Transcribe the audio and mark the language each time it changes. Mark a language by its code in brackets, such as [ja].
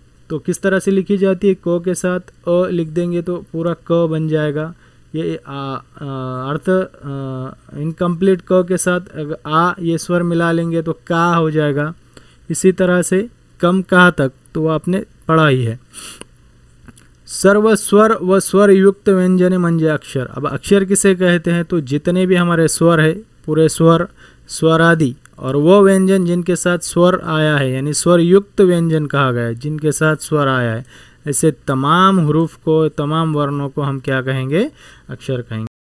[hi] तो किस तरह से लिखी जाती है, क के साथ अ लिख देंगे तो पूरा क बन जाएगा। ये अर्थ इनकम्प्लीट क के साथ आ ये स्वर मिला लेंगे तो का हो जाएगा। इसी तरह से कम का तक तो आपने पढ़ा ही है। [mr] सर्व स्वर व स्वर युक्त व्यंजने म्हणजे अक्षर। [hi] अब अक्षर किसे कहते हैं, तो जितने भी हमारे स्वर है पूरे स्वर, स्वर आदि और वो व्यंजन जिनके साथ स्वर आया है यानी स्वर युक्त व्यंजन कहा गया है, जिनके साथ स्वर आया है, ऐसे तमाम हरूफ को, तमाम वर्णों को हम क्या कहेंगे, अक्षर कहेंगे।